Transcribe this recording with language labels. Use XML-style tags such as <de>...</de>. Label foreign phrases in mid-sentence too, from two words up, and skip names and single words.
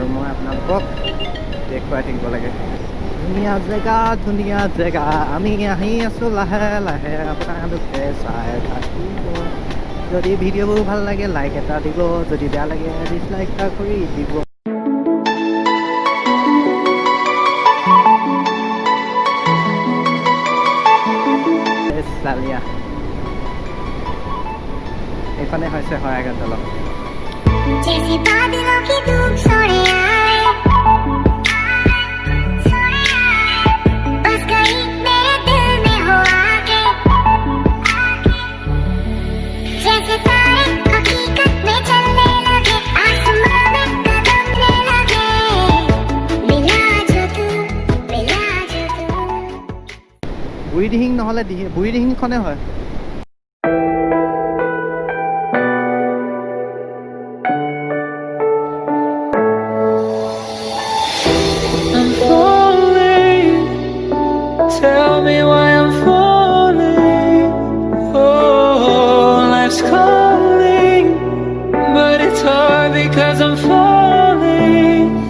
<as>মই আপোনালোকক দেখুৱাই থাকিব লাগে ধুনীয়া জেগা আমি আহি আছোঁ লাহে লাহে আপোনালোকে চাই থাকিব যদি ভিডিঅ'বোৰ ভাল লাগে লাইক এটা দিব যদি বেয়া লাগে ডিছলাইক এটা কৰি দিব চালিয়া এইফালে হৈছে শৰাইঘাট দলং</as> <hi>जैसे बादलों की धूप सोने आए बस गई मेरे दिल में हो आके जैसे तारे हकीकत में चलने लगे आसमां में कदम ले लगे मिला जो तू</hi> <as>বুঢ়ীদিহিং নহ'লে বুঢ়ীদিহিংখনে হয়</as> <en>I'm falling. Tell me why I'm falling. Oh, life's calling, but it's hard because I'm falling.</en>